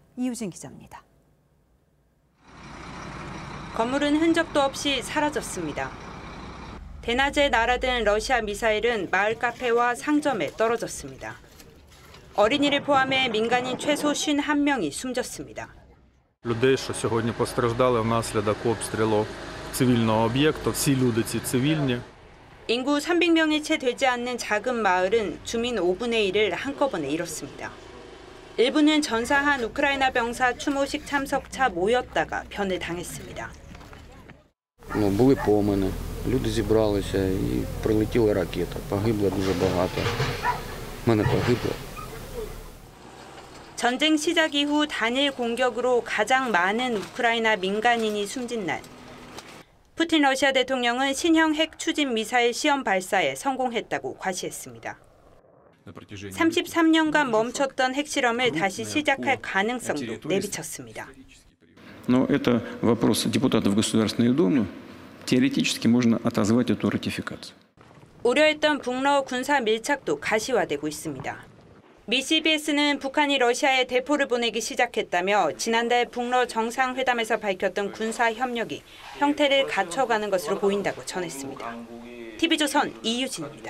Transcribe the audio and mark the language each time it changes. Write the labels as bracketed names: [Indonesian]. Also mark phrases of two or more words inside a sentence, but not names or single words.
[Korean] 이유진 기자입니다. 건물은 흔적도 없이 사라졌습니다. 대낮에 날아든 러시아 미사일은 마을 카페와 상점에 떨어졌습니다. 어린이를 포함해 민간인 최소 51명이 숨졌습니다. [Ukrainian] людей, що сьогодні постраждали внаслідок обстрілу цивільного об'єкту, всі люди ці цивільні. [Korean] 인구 300명이 채 되지 않는 작은 마을은 주민 5분의 1을 한꺼번에 잃었습니다. 일부는 전사한 우크라이나 병사 추모식 참석차 모였다가 변을 당했습니다. [Ukrainian] Були помини, люди зібралися і прилетіла ракета. Погибло дуже багато. В мене погибло. [Korean] 전쟁 시작 이후 단일 공격으로 가장 많은 우크라이나 민간인이 숨진 날. 푸틴 러시아 대통령은 신형 핵 추진 미사일 시험 발사에 성공했다고 과시했습니다. 33년간 멈췄던 핵실험을 다시 시작할 가능성도 내비쳤습니다. [Russian] Но это вопрос депутатов Государственной Думы. Теоретически можно отозвать эту ратификацию. [Korean] 우려했던 북러 군사 밀착도 가시화되고 있습니다. 미 CBS는 북한이 러시아에 대포를 보내기 시작했다며 지난달 북러 정상회담에서 밝혔던 군사 협력이 형태를 갖춰가는 것으로 보인다고 전했습니다. TV조선 이유진입니다.